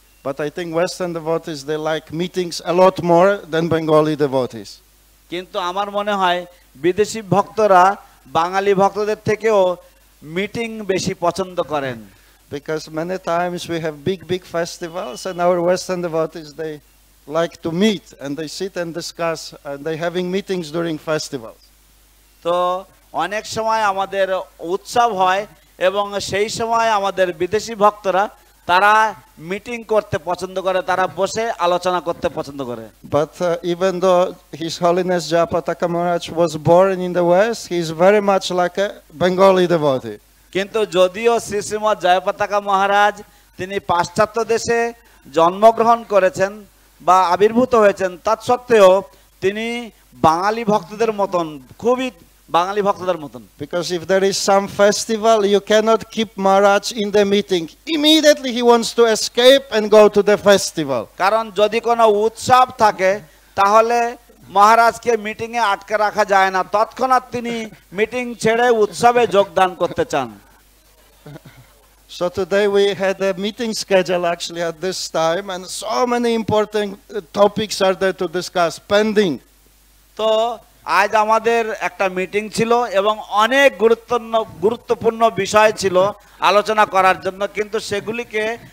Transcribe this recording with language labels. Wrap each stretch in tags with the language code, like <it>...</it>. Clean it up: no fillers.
<en>But I think Western devotees, they like meetings a lot more than Bengali devotees.</en> <bn>কিন্তু আমার মনে হয় বিদেশি ভক্তরা বাঙালি ভক্তদের থেকেও মিটিং বেশি পছন্দ করেন।</bn> <en>Because many times we have big festivals and our Western devotees, they like to meet and they sit and discuss and they having meetings during festivals.</en> <bn>তো অনেক সময় আমাদের উৎসব হয় এবং সেই সময় আমাদের বিদেশি ভক্তরা তারা মিটিং করতে পছন্দ করে, তারা বসে আলোচনা করতে পছন্দ করে।</bn> <en>But even though His Holiness Jayapataka Maharaj was born in the West, he is very much like a Bengali devotee.</en> <bn>কিন্তু যদিও শ্রী শ্রীমৎ জয়পতাকা মহারাজ তিনি পাশ্চাত্য দেশে জন্মগ্রহণ করেছেন বা আবির্ভূত হয়েছেন, তৎসত্ত্বেও তিনি বাঙালি ভক্তদের মতন, খুবই বাঙালি ভক্তদের মতন।</bn> <en>Because if there is some festival, you cannot keep Maharaj in the meeting. Immediately he wants to escape and go to the festival.</en> <bn>কারণ যদি কোনো উৎসব থাকে তাহলে মহারাজকে মিটিং এ আটকে রাখা যায় না, তৎক্ষণাৎ তিনি মিটিং ছেড়ে উৎসবে যোগদান করতে চান।</bn> <en>So today we had a meeting schedule actually at this time and so many important topics are there to discuss pending.</en> <bn>তো আজ আমাদের একটা মিটিং ছিল এবং অনেক গুরুত্বপূর্ণ বিষয় ছিল আলোচনা করার জন্য, কিন্তু সেগুলিকে</bn>